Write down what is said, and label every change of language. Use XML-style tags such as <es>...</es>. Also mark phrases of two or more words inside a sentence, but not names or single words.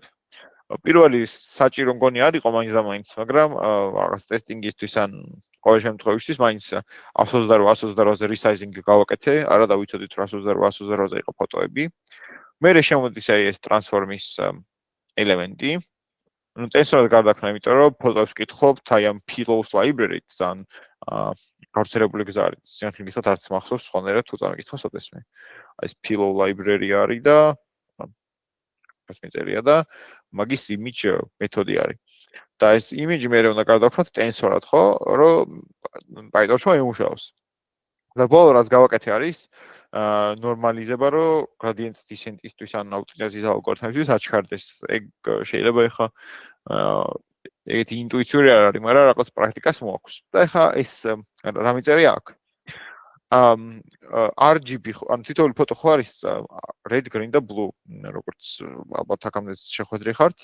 <ka>პირველი საჭირო მგონი არ იყო მაინც და მაინც, მაგრამ რაღაც ტესტინგისთვის ან ყოველ შემთხვევაში მაინც 128-128-ზე resizing გავაკეთე, არა დავიცოდით 128-128-ზე იყო ფოტოები. მერე შემოდის აი ეს transform-ის ელემენტი. ნუ ტენსორად გარდაქმნა, იმიტომ რომ ფოტოებს ვკითხულობთ აი ამ</ka> <en>pillows library-</en> <ka>ით, ძალიან გავრცელებული გზა არის. სიმართლე გითხრათ, არც მახსოვს სხვანაირად თუ წამიკითხოს ოდესმე. აი ეს</ka> <en>pillow library</en> <ka>არის და ეს მეწერია და მაგის image მეთოდი არის. და ეს image მე უნდა გარდაქმნათ ტენსორად, ხო, რომ PyTorch-მა იმუშაოს. და ბოლო რაც გავაკეთე არის ნორმალიზება, რომ</ka> <en>gradient descent-</en> <ka>ისთვის ან</ka> <en>optimization algorithm-</en> <ka>ისთვის აჩქარდეს. ეგ შეიძლება ეხლა ეგეთი ინტუიციური არ არის, მაგრამ რაღაც პრაქტიკას მოაქვს. და ეხლა ეს რა მიწერია აქ? RGB, ან თითოეული ფოტო ხო არის</ka> <en>red, green</en> <ka>და blue, როგორც ალბათ აქამდე შეხვედრი ხართ.</ka>